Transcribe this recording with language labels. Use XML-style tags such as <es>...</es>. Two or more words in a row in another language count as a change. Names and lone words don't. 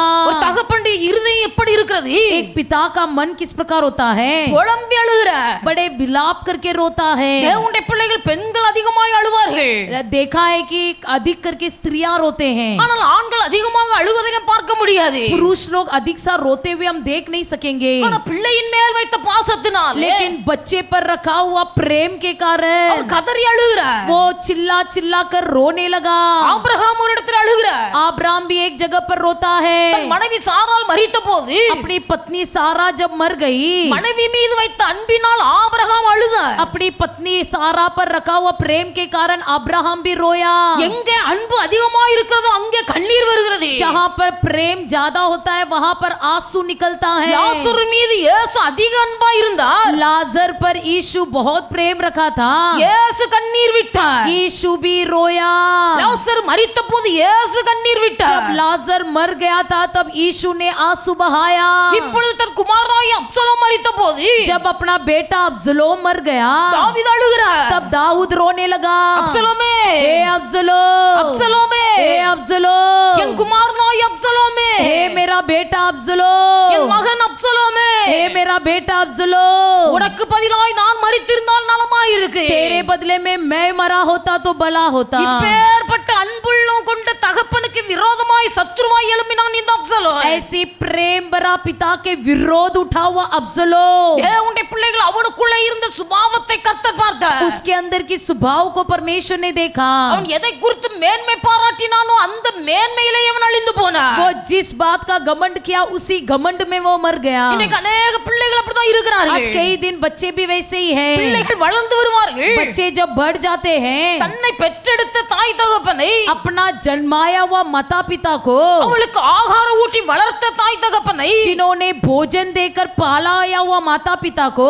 <ta>ஒரு தகப்பனுடைய இருதயம் எப்படி இருக்கிறது?</ta> <hi>एक पिता का मन किस प्रकार होता है?</hi> <ta>புலம்பி அழுகிறார்.</ta> <hi>बड़े विलाप करके रोता है.</hi> <ta>தேவனுடைய பிள்ளைகள் பெண்கள் அதிகமாய் அழுவார்கள்.</ta> <hi>देखा है कि अधिक करके स्त्रियां रोते हैं,</hi> <ta>ஆனால் ஆண்கள் அதிகமாக அழுவதை நாம் பார்க்க முடியாது.</ta> <hi>पुरुष लोग अधिक सा रोते हुए हम देख नहीं सकेंगे.</hi> <ta>ஆனா பிள்ளையின் மேல் வைத்த பாசத்தினால்</ta> <hi>लेकिन बच्चे पर रखा हुआ प्रेम के</hi> <ta>அவர்</ta> <hi>कारण</hi> <ta>கதறி அழுகிறார்.</ta> <hi>वो चिल्ला चिल्ला कर रोने लगा.</hi> <ta>ஆபிரகாம் ஒரு இடத்துல அழுகிறார்.</ta> <hi>आब्राम भी एक जगह पर रोता है.</hi> <ta>தன் மனைவி சாராள் மரித்த போது</ta> <hi>अपनी पत्नी सारा जब मर गई,</hi> <ta>மனைவி மீது வைத்த அன்பினால் ஆபிரகாம் அழுதார்.</ta> <hi>अपनी पत्नी सारा पर रखा हुआ प्रेम के कारण अब्राहम भी रोया.</hi> <ta>எங்கே அன்பு அதிகமாய் இருக்கிறதோ அங்கே கண்ணீர் வருகிறது.</ta> <hi>जहाँ पर प्रेम ज्यादा होता है वहाँ पर आंसू निकलता है.</hi> <ta>லாசரு மீது இயேசு அதிக அன்பா இருந்தார்.</ta> <hi>लाजर पर यीशु बहुत प्रेम रखा था.</hi> <ta>இயேசு கண்ணீர் விட்டார்.</ta> <hi>यीशु भी रोया.</hi> <ta>லாசர் மரித்த போது இயேசு கண்ணீர்</ta> <hi>जब</hi> <ta>விட்டார்.</ta> <hi>लाजर मर गया था तब यीशु ने आंसू बहाया.</hi> <ta>இப்பொழுது தன் குமாரனாகிய அப்சலோம் மரித்த போது</ta> <hi>जब अपना बेटा अब्सलोम मर गया,</hi> <ta>தாவீது அழுகிறார்.</ta> <hi>तब दाऊद रोने लगा.</hi> <ta>அப்சலோமே,</ta> <hi>हे अब्सलोम,</hi> <ta>அப்சலோமே,</ta> <hi>हे अब्सलोम,</hi> <ta>என் குமாரனாகிய அப்சலோமே,</ta> <hi>हे मेरा बेटा अब्सलोम,</hi> <ta>என் மகன் அப்சலோமே,</ta> <hi>हे मेरा बेटा अब्सलोम,</hi> <ta>உனக்கு பதிலாய் நான் மரித்திருந்தால் நலமாய் இருக்கு.</ta> <hi>तेरे बदले में मैं मरा होता तो भला होता.</hi> <ta>இப்பேற்பட்ட அன்புள்ளம் கொண்ட தகப்பனுக்கு விரோதமாய் சத்துருவாய் எழும்பினான் இந்த அப்சலோம்.</ta> <hi>ऐसी प्रेम भरा पिता के विरोध उठा हुआ अब्सलोम,</hi> <ta>தேவனுடைய பிள்ளைகள் அவனுக்குள்ளே இருந்த சுபாவத்தை கர்த்தர் பார்த்தார்.</ta> <hi>उसके अंदर की स्वभाव को परमेश्वर ने देखा.</hi> <ta>அவன் எதை குறித்து மேன்மை பாராட்டினானோ அந்த மேன்மையிலே அவன் அழிந்து போனான்.</ta> <hi>वो जिस बात का घमंड किया उसी घमंड में वो मर गया.</hi> <ta>இன்னைக்கு अनेक பிள்ளைகள் அப்படிதான் இருக்கிறார்கள்.</ta> <hi>आज कई दिन बच्चे भी वैसे ही हैं.</hi> <ta>பிள்ளைகள் வளர்ந்து வருவார்கள்.</ta> <hi>बच्चे जब बढ़ जाते हैं,</hi> <ta>தன்னை பெற்றெடுத்த தாய் தகப்பனை,</ta> <hi>अपना जन्माया हुआ माता पिता को,</hi> <ta>அவளுக்கு ஆகாரம் ஊட்டி வளர்த்த தாய் தகப்பனை,</ta> <hi>जिन्होंने भोजन देकर पालाया हुआ माता पिता को,</hi>